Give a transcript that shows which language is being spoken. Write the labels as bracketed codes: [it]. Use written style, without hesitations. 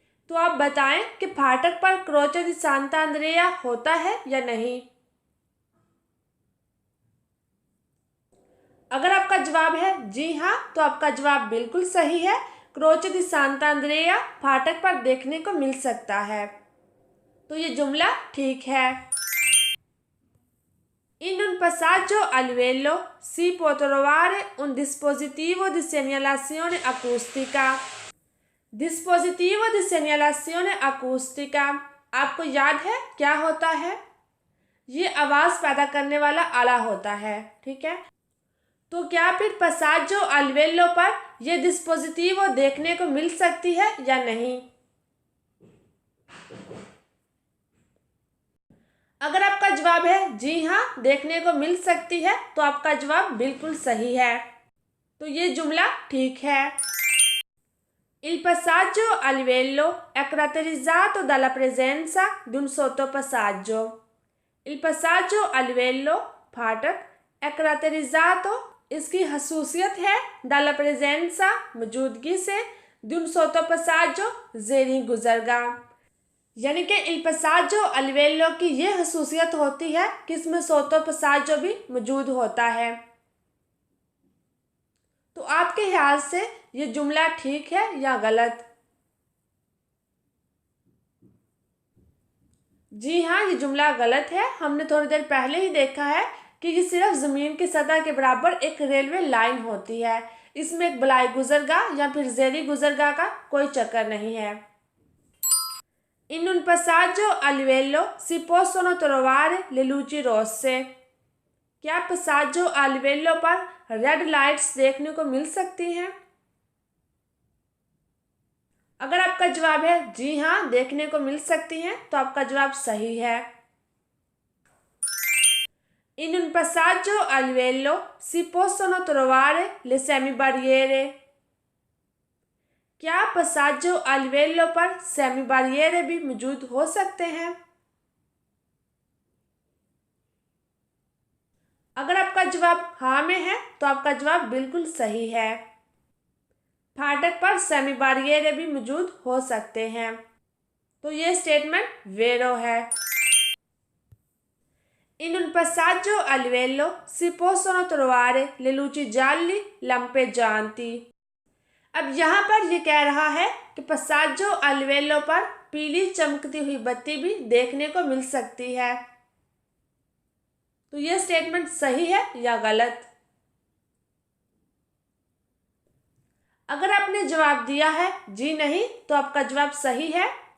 [hi] तो आप बताएं कि फाटक पर क्रोचे दी सांता अंद्रेया होता है या नहीं। अगर आपका जवाब है जी हाँ तो आपका जवाब बिल्कुल सही है। क्रोचे दी सांता अंद्रेया फाटक पर देखने को मिल सकता है। तो ये जुमला ठीक है। [it] In un passaggio a livello si può trovare un dispositivo di segnalazione acustica। Dispositivo di segnalazione acustica [hi] आपको याद है क्या होता है? ये आवाज़ पैदा करने वाला आला होता है, ठीक है। तो क्या फिर passaggio a livello पर यह dispositivo देखने को मिल सकती है या नहीं? अगर आपका जवाब है जी हाँ देखने को मिल सकती है तो आपका जवाब बिल्कुल सही है। तो ये जुमला ठीक है। [it] Il passaggio a livello è caratterizzato dalla presenza di un sottopassaggio। [hi] Il passaggio a livello फाटक [it] è caratterizzato [hi] इसकी खसूसियत है [it] dalla presenza [hi] मौजूदगी से [it] di un sottopassaggio [hi] ज़ेरी गुजरगाह, यानी कि il passaggio a livello की ये खसूसियत होती है कि इसमें sottopassaggio भी मौजूद होता है। तो आपके ख्याल से ये जुमला ठीक है या गलत? जी हाँ, ये जुमला गलत है। हमने थोड़ी देर पहले ही देखा है कि ये सिर्फ ज़मीन की सतह के बराबर एक रेलवे लाइन होती है। इसमें एक बलाई गुजरगाह या फिर जेरी गुजरगाह का कोई चक्कर नहीं है। [it] In un passaggio a livello si possono trovare le luci rosse। [hi] क्या पसाजो आ livello पर रेड लाइट्स देखने को मिल सकती हैं? अगर आपका जवाब है जी हाँ, देखने को मिल सकती हैं, तो आपका जवाब सही है। [it] In un passaggio a livello si possono trovare le semibarriere। [hi] क्या पसाजो आ livello पर सेमी बारियरे भी मौजूद हो सकते हैं? अगर आपका जवाब हाँ में है तो आपका जवाब बिल्कुल सही है। फाटक पर सेमी बारियरे भी मौजूद हो सकते हैं। तो ये स्टेटमेंट वेरो है। [it] In un passaggio a livello si possono trovare le luci gialli lampeggianti। [hi] अब यहाँ पर ये कह रहा है कि पसाजो आ livello पर पीली चमकती हुई बत्ती भी देखने को मिल सकती है। तो यह स्टेटमेंट सही है या गलत? अगर आपने जवाब दिया है जी नहीं, तो आपका जवाब सही है।